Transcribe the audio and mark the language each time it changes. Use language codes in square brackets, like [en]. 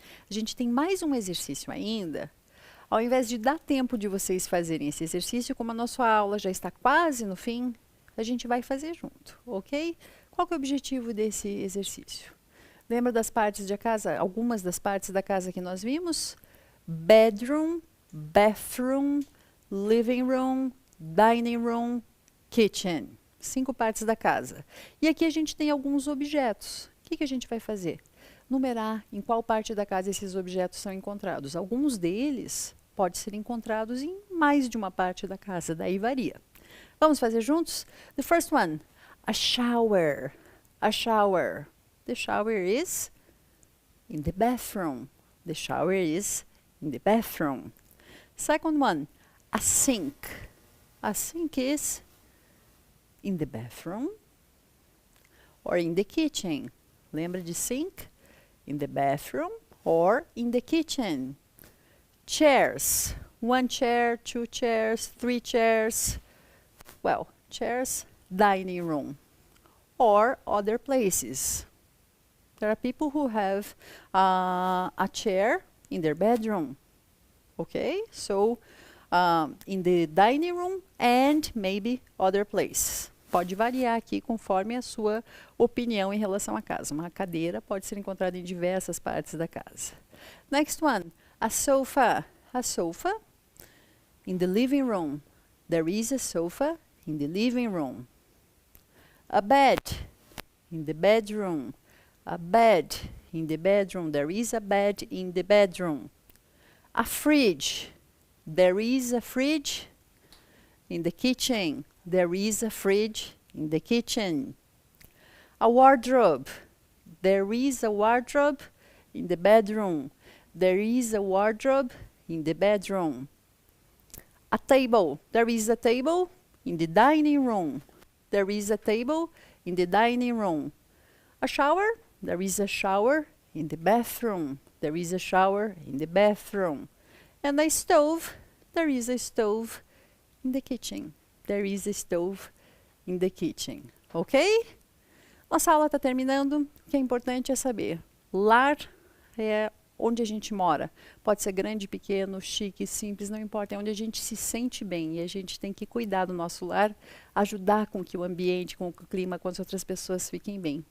[pt] A gente tem mais um exercício ainda. Ao invés de dar tempo de vocês fazerem esse exercício, como a nossa aula já está quase no fim, a gente vai fazer junto, ok? Qual que é o objetivo desse exercício? Lembra das partes da casa, algumas das partes da casa que nós vimos? [en] Bedroom, bathroom, living room, dining room, kitchen. [pt] 5 partes da casa. E aqui a gente tem alguns objetos. O que a gente vai fazer? Numerar em qual parte da casa esses objetos são encontrados. Alguns deles podem ser encontrados em mais de uma parte da casa, daí varia. Vamos fazer juntos? [en] The first one, a shower. A shower. The shower is in the bathroom. The shower is in the bathroom. Second one, a sink. A sink is in the bathroom or in the kitchen. [pt] Lembra de sink? [en] In the bathroom or in the kitchen. Chairs. 1 chair, 2 chairs, 3 chairs. Well, chairs, dining room or other places. There are people who have a chair in their bedroom. Okay, so in the dining room and maybe other places. [pt] Pode variar aqui conforme a sua opinião em relação à casa. Uma cadeira pode ser encontrada em diversas partes da casa. [en] Next one, a sofa. A sofa in the living room. There is a sofa in the living room. A bed in the bedroom. A bed in the bedroom. There is a bed in the bedroom. A fridge. There is a fridge in the kitchen. There is a fridge in the kitchen. A wardrobe. There is a wardrobe in the bedroom. There is a wardrobe in the bedroom. A table. There is a table in the dining room. There is a table in the dining room. A shower. There is a shower in the bathroom. There is a shower in the bathroom. And a stove. There is a stove in the kitchen. There is a stove in the kitchen. Ok? [pt] Nossa aula está terminando. O que é importante é saber. Lar é onde a gente mora. Pode ser grande, pequeno, chique, simples, não importa. É onde a gente se sente bem. E a gente tem que cuidar do nosso lar, ajudar com que o ambiente, com que o clima, com as outras pessoas fiquem bem.